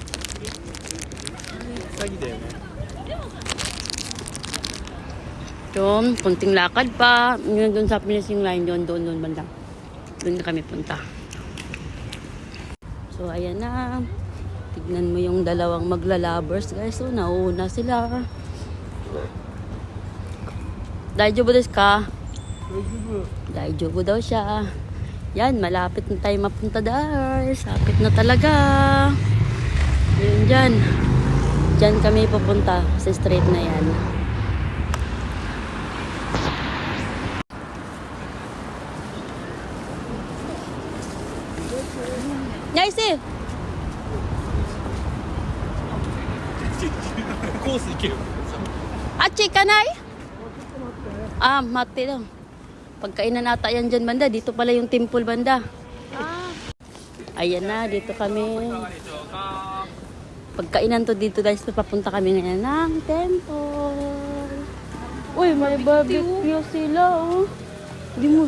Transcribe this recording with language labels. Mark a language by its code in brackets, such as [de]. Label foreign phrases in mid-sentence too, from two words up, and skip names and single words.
[tl] Doon, kunting lakad pa. Yun doon sa finishing line, doon banda. Doon na kami punta. So, ayan na. Tignan mo yung dalawang maglalabers, guys. So, nauuna sila. [ja] 大丈夫ですか? [tl] Daijobu daw siya. Yan, malapit na tayo mapunta, guys. Lapit na talaga. Yun dyan. Dyan kami pupunta sa street na yan. Nice eh! [ja] コース行けよ。あっち行かない? [tl] Ah, mati daw. Pagkainan ata yan dyan banda. Dito pala yung temple banda. Ayan na, dito kami. Pagkainan to dito guys. Papunta kami ngayon ng temple. Uy, may barbecue sila oh. Hindi mo.